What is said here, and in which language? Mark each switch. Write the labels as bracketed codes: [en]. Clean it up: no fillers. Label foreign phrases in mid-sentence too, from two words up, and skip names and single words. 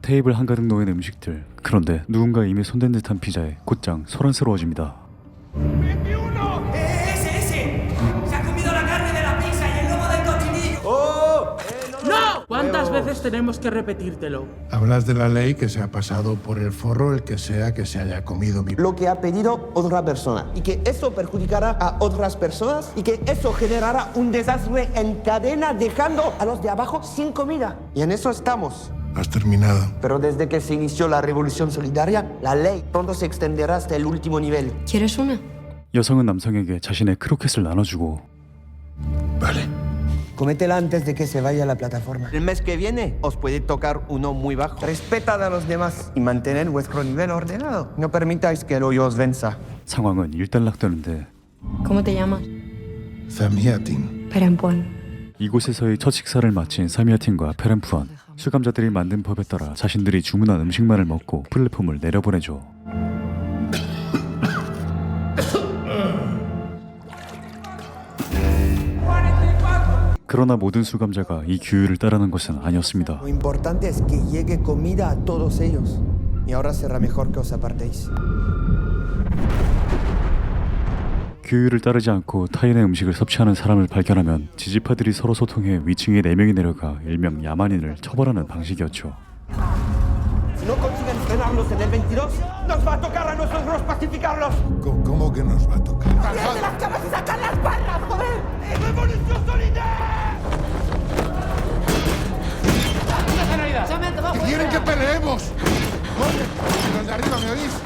[ko] 테이블 한가득 놓인 음식들. 그런데 누군가 이미 손댄 듯한 피자에 곧장 소란스러워집니다. [es] Ese. Se ha comido la carne de la pizza y el lomo del cochinillo. ¡No! ¿Cuántas veces tenemos que repetírtelo? Hablas de la ley que se ha pasado por el forro el que sea que se haya comido mi... Lo que ha pedido otra persona y que eso perjudicará a otras personas y que eso generará un desastre en cadena dejando a los de abajo sin comida. Y en eso estamos. Has terminado. Pero desde que se inició la revolución solidaria, la ley pronto se extenderá hasta el último nivel. ¿Quieres una? [ko] 여성은 남성에게 자신의 크로켓을 나눠주고 [es] Vale. Cométela antes de que se vaya a la plataforma. El mes que viene os puede tocar uno muy bajo. Respetad a los demás y mantened vuestro nivel ordenado. No permitáis que el hoyo os venza. [ko] 상황은 일단락되는데 [es] ¿Cómo te llamas? Zamiatin. Perempuan. [ko] 이곳에서의 첫 식사를 마친 사미아틴과 페렌푸안. 수감자들이 만든 법에 따라 자신들이 주문한 음식만을 먹고 플랫폼을 내려보내죠. 그러나 모든 수감자가 이 규율을 따르는 것은 아니었습니다. [es] Lo importante es que llegue comida a todos ellos. Y ahora será mejor que os apartéis. [ko] 규율을 따르지 않고 타인의 음식을 섭취하는 사람을 발견하면 지지파들이 서로 소통해 위층에 4명이 내려가 일명 야만인을 처벌하는 방식이었죠. [es] Si no consiguen frenarlos en el 22, nos va a tocar a nosotros pacificarlos. ¿Cómo que nos va a tocar? ¡Cierre las camas y sacad las barras, joder! ¡Revolución solidaria! ¡Quieren que peleemos! ¡Oye! ¡Los de arriba, me oís!